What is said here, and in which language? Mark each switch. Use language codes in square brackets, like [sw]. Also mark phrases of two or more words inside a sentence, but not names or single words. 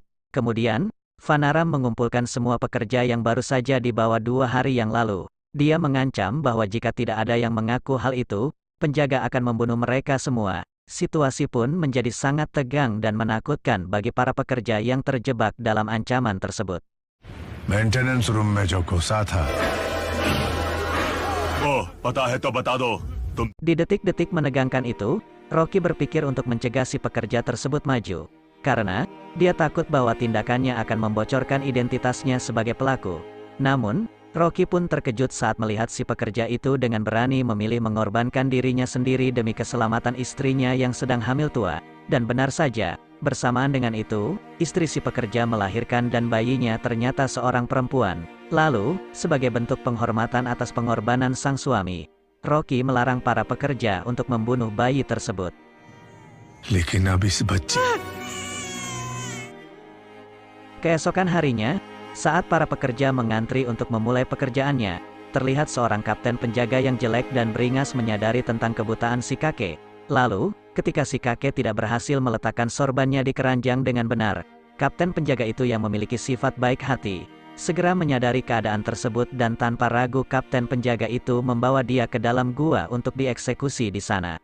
[id] Kemudian, Vanaram mengumpulkan semua pekerja yang baru saja dibawa 2 hari yang lalu. Dia mengancam bahwa jika tidak ada yang mengaku hal itu, penjaga akan membunuh mereka semua. Situasi pun menjadi sangat tegang dan menakutkan bagi para pekerja yang terjebak dalam ancaman tersebut. [en] maintenance room [hi] में जो घुसा था ओह, पता है तो बता दो तुम। [id] Di detik-detik menegangkan itu, Rocky berpikir untuk mencegah si pekerja tersebut maju. Karena, dia takut bahwa tindakannya akan membocorkan identitasnya sebagai pelaku. Namun, Rocky pun terkejut saat melihat si pekerja itu dengan berani memilih mengorbankan dirinya sendiri demi keselamatan istrinya yang sedang hamil tua. Dan benar saja, bersamaan dengan itu, istri si pekerja melahirkan dan bayinya ternyata seorang perempuan. Lalu, sebagai bentuk penghormatan atas pengorbanan sang suami, Rocky melarang para pekerja untuk membunuh bayi tersebut. [hi] लेकिन अब इस बच्चे [id] Keesokan harinya, saat para pekerja mengantri untuk memulai pekerjaannya, terlihat seorang kapten penjaga yang jelek dan beringas menyadari tentang kebutaan si kakek. Lalu, ketika si kakek tidak berhasil meletakkan sorbannya di keranjang dengan benar, kapten penjaga itu yang memiliki sifat baik hati, segera menyadari keadaan tersebut dan tanpa ragu kapten penjaga itu membawa dia ke dalam gua untuk dieksekusi di sana.